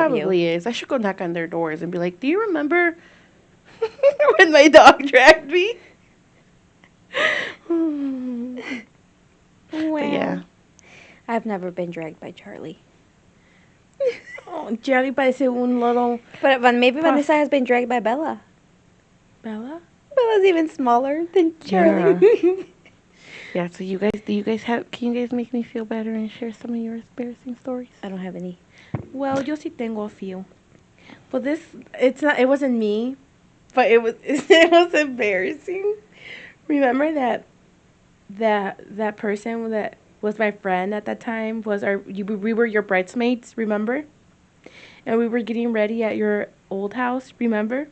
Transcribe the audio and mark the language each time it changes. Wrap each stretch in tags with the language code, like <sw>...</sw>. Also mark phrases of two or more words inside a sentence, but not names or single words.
<en>of you. probably is. I should go knock on their doors and be like, "Do you remember when my dog dragged me?" But yeah. I've never been dragged by Charlie.</en> <es>Oh, Jerry parece un little</es> <en>But maybe Vanessa has been dragged by Bella. Bella. Bella's even smaller than Charlie. Yeah, so can you guys make me feel better and share some of your embarrassing stories? I don't have any. Well,</en> <es>yo sí tengo</es> <en>a few. But it wasn't me, but it was embarrassing. Remember that person that was my friend at that time we were your bridesmaids, remember? And we were getting ready at your old house, remember?</en>